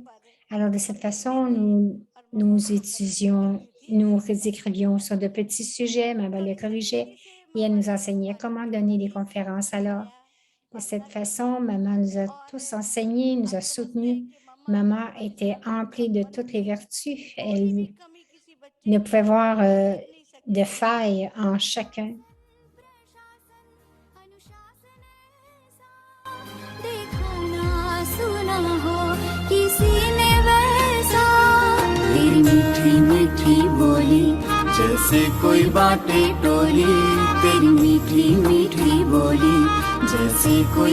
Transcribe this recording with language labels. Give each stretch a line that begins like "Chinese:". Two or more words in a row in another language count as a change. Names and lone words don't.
French: Alors, de cette façon, nous étudions, nous écrivions sur de petits sujets, maman les corrigeait et elle nous enseignait comment donner des conférences. Alors, de cette façon, maman nous a tous enseignés, nous a soutenus. Maman était emplie de toutes les vertus. Elle ne pouvait voir de failles en chacun.
Hindi: जैसे कोई बाटे टोली तेरी मीठी मीठी बोली जैसे कोई